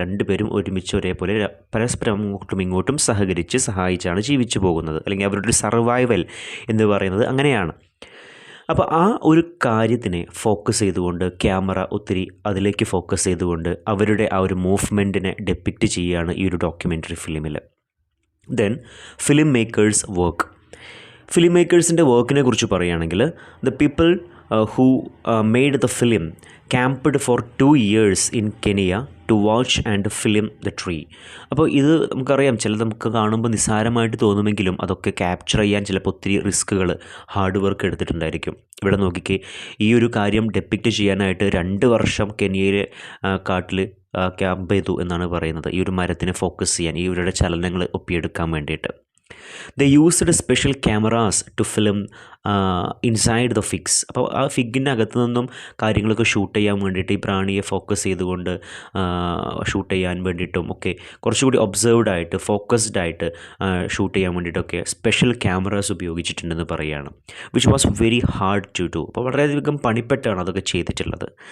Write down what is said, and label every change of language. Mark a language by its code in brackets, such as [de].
[ml] രണ്ടുപേരും ഒരുമിച്ച് ഒരേപോലെ പരസ്പരം അങ്ങോട്ടും ഇങ്ങോട്ടും സഹായിച്ചാണ് ജീവിച്ചു പോകുന്നത്. അല്ലെങ്കിൽ അവരുടെ ഒരു സർവൈവൽ എന്ന് പറയുന്നത് അങ്ങനെയാണ്. അപ്പോൾ ആ ഒരു കാര്യത്തിനെ ഫോക്കസ് ചെയ്തുകൊണ്ട് ക്യാമറ ഒത്തിരി അതിലേക്ക് ഫോക്കസ് ചെയ്തുകൊണ്ട് അവരുടെ ആ ഒരു മൂവ്മെൻറ്റിനെ ഡെപ്പിക്റ്റ് ചെയ്യുകയാണ് ഈ ഒരു ഡോക്യുമെൻ്ററി ഫിലിമിൽ. [en] Then film makers work. [ml] Film മേക്കേഴ്സിൻ്റെ വർക്കിനെ കുറിച്ച് പറയുകയാണെങ്കിൽ [en] The people who made the film camped for 2 years in Kenya to watch and film the tree. [ml] അപ്പോൾ ഇത് നമുക്കറിയാം, ചിലത് നമുക്ക് കാണുമ്പോൾ നിസ്സാരമായിട്ട് തോന്നുമെങ്കിലും അതൊക്കെ ക്യാപ്ചർ ചെയ്യാൻ ചിലപ്പോൾ ഒത്തിരി റിസ്ക്കുകൾ, ഹാർഡ് വർക്ക് എടുത്തിട്ടുണ്ടായിരിക്കും. ഇവിടെ നോക്കിക്കേ, ഈ ഒരു കാര്യം ഡെപ്പിക്റ്റ് ചെയ്യാനായിട്ട് 2 വർഷം കെനിയയിലെ കാട്ടിൽ ക്യാമ്പ് ചെയ്തു എന്നാണ് പറയുന്നത്, ഈ ഒരു മരത്തിനെ ഫോക്കസ് ചെയ്യാൻ, ഈ ഇവരുടെ ചലനങ്ങൾ ഒപ്പിയെടുക്കാൻ വേണ്ടിയിട്ട്. [en] They used special cameras to film inside the figs. [ml] അപ്പോൾ ആ ഫിഗിൻ്റെ അകത്തു നിന്നും കാര്യങ്ങളൊക്കെ ഷൂട്ട് ചെയ്യാൻ വേണ്ടിയിട്ട് ഈ പ്രാണിയെ ഫോക്കസ് ചെയ്തുകൊണ്ട് ഷൂട്ട് ചെയ്യാൻ വേണ്ടിയിട്ടും ഒക്കെ കുറച്ചുകൂടി ഒബ്സർവ്ഡ് ആയിട്ട് ഫോക്കസ്ഡ് ആയിട്ട് ഷൂട്ട് ചെയ്യാൻ വേണ്ടിയിട്ടൊക്കെ സ്പെഷ്യൽ ക്യാമറാസ് ഉപയോഗിച്ചിട്ടുണ്ടെന്ന് പറയുകയാണ്. [en] Which was very hard to do. [ml] അപ്പോൾ വളരെയധികം പണിപ്പെട്ടാണ് അതൊക്കെ ചെയ്തിട്ടുള്ളത്.